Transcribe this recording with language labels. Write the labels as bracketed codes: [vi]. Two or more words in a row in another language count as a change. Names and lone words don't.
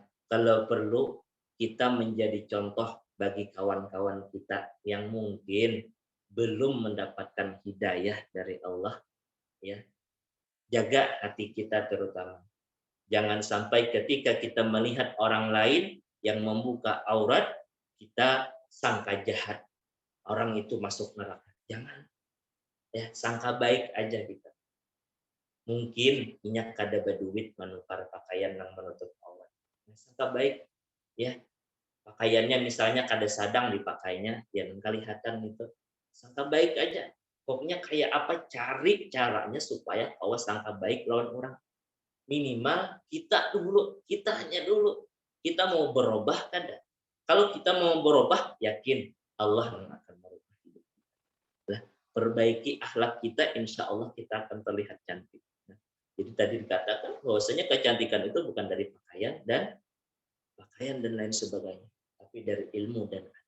[id] Kalau perlu kita menjadi contoh bagi kawan-kawan kita yang mungkin belum mendapatkan hidayah dari Allah, ya. Jaga hati kita terutama. Jangan sampai ketika kita melihat orang lain yang membuka aurat, kita sangka jahat. Orang itu masuk neraka. Jangan. Ya, sangka baik aja kita. [bjn] Mungkin inyak kada berduit menukar pakaian yang menutup aurat. [id] Sangka baik. Ya. [bjn] Pakaiannya misalnya kada sadang dipakainya, ya kelihatan itu. [id] Sangka baik aja. [bjn] Pokoknya kayak apa, cari caranya supaya awas sangka baik lawan orang. [id] Minimal kita hanya dulu. Kita mau berubah kada? Kalau kita mau berubah, yakin Allah yang akan merubah hidup kita. Perbaiki akhlak kita, insya Allah kita akan terlihat cantik. Jadi tadi dikatakan bahwasanya kecantikan itu bukan dari pakaian dan lain sebagainya, tapi dari ilmu dan adab.